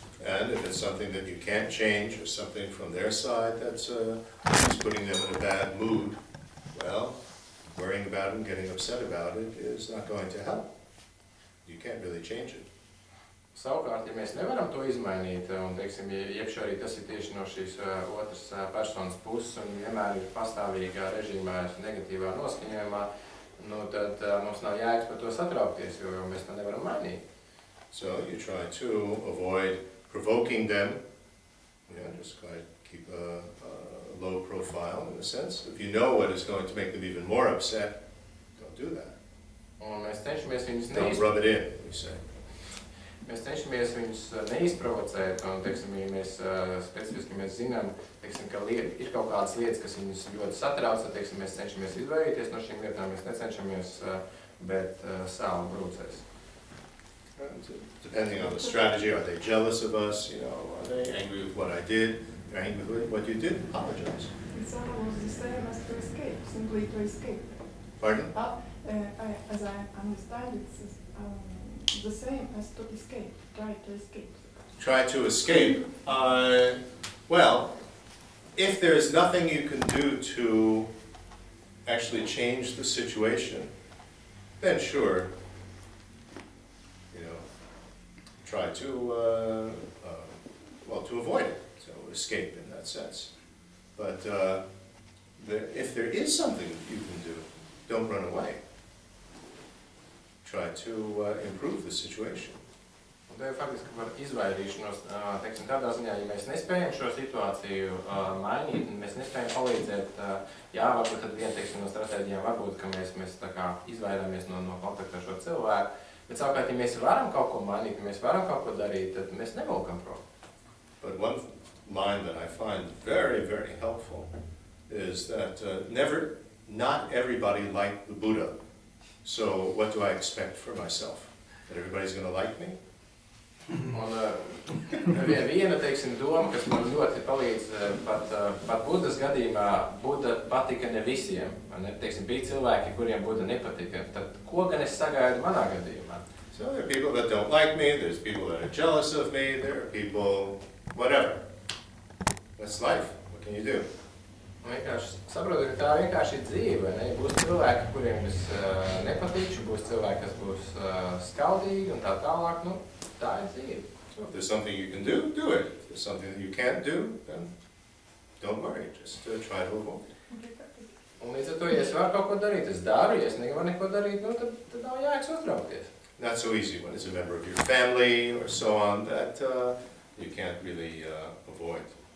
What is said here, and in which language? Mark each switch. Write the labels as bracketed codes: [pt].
[en] And if it's something that you can't change or something from their side that's putting them in a bad mood, well, worrying about it and getting upset about it is not going to help. You can't really change it. [lv] Savukārt, ja mēs nevaram to izmainīt, un, teiksim, iekšā arī tas ir tieši no šīs otras personas puses, un vienmēr ir pastāvīgā režīmā, negatīvā noskaņojumā, nu, tad mums nav jēgas par to satraukties, jo mēs to nevaram mainīt. [en] So you try to avoid provoking them, just try to keep a low profile in a sense. If you know what is going to make them even more upset, don't do that. [lv] Un mēs cenšamies viņus [en] Don't rub it in, we say. [lv] Mēs cenšamies viņus neizprovocēt, un, teiksim, ja mēs specifiski mēs zinām, teiksim, ka ir kaut kādas lietas, kas viņus ļoti satrauc, tad, teiksim, mēs cenšamies izvairīties no šīm lietām, mēs necenšamies, bet sāli brūcēs. [en] Depending on the strategy, are they jealous of us? Are they angry with what I did? They're angry with what you did? Apologize. It's almost the same as to escape, simply to escape. Pardon? As I understand, it's the same as to escape, try to escape. Try to escape. Well, if there is nothing you can do to actually change the situation, then sure, try to, to avoid it, so escape in that sense. But if there is something you can do, don't run away. Try to improve the situation. [lv] Un te faktiski par izvairīšanos, teiksim, tādā ziņā, ja mēs nespējam šo situāciju mainīt, un mēs nespējam palīdzēt, varbūt tad viena, teiksim, no stratēģijām varbūt, ka mēs tā kā izvairāmies no kontakta ar šo cilvēku, bet savukārt, ja mēs varam kaut ko mainīt, ja mēs varam kaut ko darīt, tad mēs nevelkam prom. [en] But one line that I find very, very helpful is that not everybody liked the Buddha. So what do I expect for myself? That everybody's going to like me? [lv] Un viena, teiksim, doma, kas man ļoti palīdz, pat Budas gadījumā, Buda patika ne visiem. Teiksim, bija cilvēki, kuriem Buda nepatika. Tad ko gan es sagaidu manā gadījumā? [en] So there are people that don't like me, there's people that are jealous of me, there are people, whatever. That's life. What can you do? [lv] Un vienkārši saprotu, ka tā vienkārši ir dzīve, ne? Būs cilvēki, kuriem es nepatikšu, būs cilvēki, kas būs skaudīgi un tā tālāk, tā ir dzīve. [en] So if there's something you can do, do it. If there's something that you can't do, then don't worry, just try to avoid it. [lv] Un līdz ar to, ja es varu kaut ko darīt, es daru, ja es nevaru neko darīt, tad nav jēgas uztraukties. [en] Not so easy when it's a member of your family or so on that you can't really avoid.